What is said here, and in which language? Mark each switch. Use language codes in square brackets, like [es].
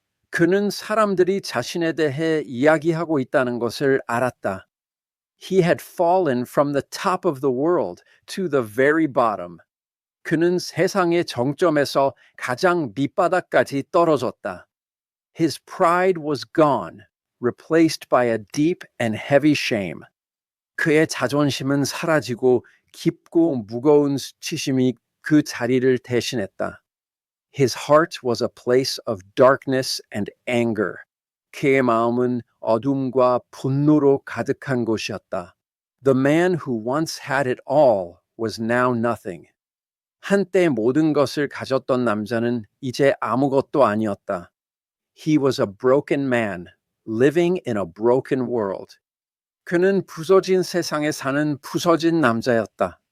[ko] 그는 사람들이 자신에 대해 이야기하고 있다는 것을 알았다. [en] He had fallen from the top of the world to the very bottom. [ko] 그는 세상의 정점에서 가장 밑바닥까지 떨어졌다. [en] His pride was gone, replaced by a deep and heavy shame. [ko] 그의 자존심은 사라지고 깊고 무거운 수치심이 그 자리를 대신했다. [en] His heart was a place of darkness and anger. [ko] 그의 마음은 어둠과 분노로 가득한 곳이었다. [en] The man who once had it all was now nothing. [ko] 한때 모든 것을 가졌던 남자는 이제 아무것도 아니었다. [en] He was a broken man, living in a broken world. [ko] 그는 부서진 세상에 사는 부서진 남자였다.